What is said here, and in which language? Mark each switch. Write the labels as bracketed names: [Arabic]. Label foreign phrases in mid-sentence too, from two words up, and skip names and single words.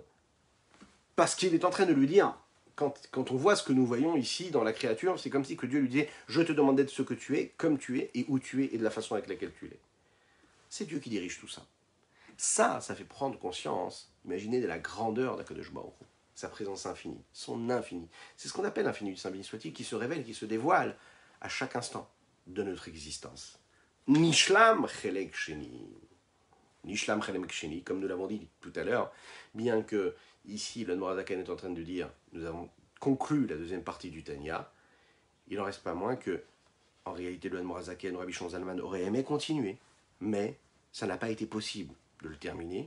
[French] Parce qu'il est en train de lui dire, quand on voit ce que nous voyons ici dans la créature, c'est comme si que Dieu lui disait « Je te demande d'être ce que tu es, comme tu es, et où tu es, et de la façon avec laquelle tu es. » C'est Dieu qui dirige tout ça. Ça fait prendre conscience, imaginez, de la grandeur d' [Hebrew] הקדוש ברוך הוא, [French] sa présence infinie, son infini. C'est ce qu'on appelle l'infini du Saint béni soit-il, qui se révèle, qui se dévoile à chaque instant de notre existence. [Hebrew] נשלם חלק שני. נשלם חלק שני, [French] comme nous l'avons dit tout à l'heure, bien que ici le Morazaken est en train de dire, nous avons conclu la deuxième partie du Tanya, il n'en reste pas moins que, en réalité, le Morazaken, Rabbi Shimon Zalman aurait aimé continuer, mais ça n'a pas été possible de le terminer.